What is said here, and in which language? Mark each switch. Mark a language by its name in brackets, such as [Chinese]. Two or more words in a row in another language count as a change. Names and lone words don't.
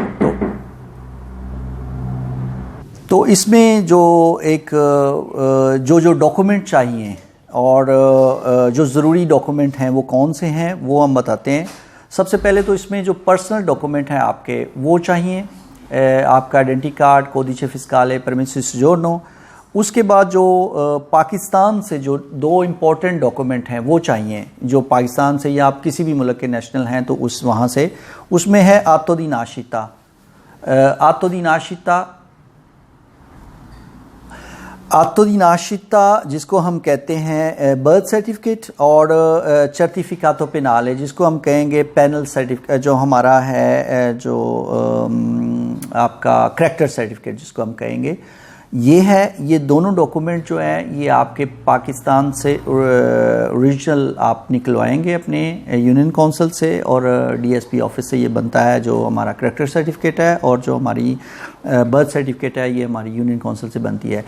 [Hindi] तो इसमें जो एक जो डॉक्यूमेंट चाहिए और जो ज़रूरी डॉक्यूमेंट हैं वो कौन से हैं वो हम बताते हैं। सबसे पहले तो इसमें जो [English] personal document [Hindi] हैं आपके वो चाहिए, आपका [English] identity card, [Italian] codice fiscale, permesso di soggiorno. [Hindi] उसके बाद जो पाकिस्तान से जो दो [English] important document [Hindi] हैं वो चाहिए, जो पाकिस्तान से या आप किसी भी मुल्क के नेशनल हैं तो उस वहाँ से, उसमें है [Italian] atto di nascita। atto di nascita [Hindi] जिसको हम कहते हैं [English] birth certificate, [Hindi] और [Italian] certificato penale [Hindi] जिसको हम कहेंगे [English] penal certificate, [Hindi] जो हमारा है जो आपका [English] character certificate [Hindi] जिसको हम कहेंगे, ये है। ये दोनों डॉक्यूमेंट जो हैं ये आपके पाकिस्तान से ओरिजिनल आप निकलवाएंगे अपने [English] union council [Hindi] से, और [English] DSP office [Hindi] से ये बनता है जो हमारा [English] character certificate [Hindi] है, और जो हमारी [English] birth certificate [Hindi] है ये हमारी [English] union council [Hindi] से बनती है।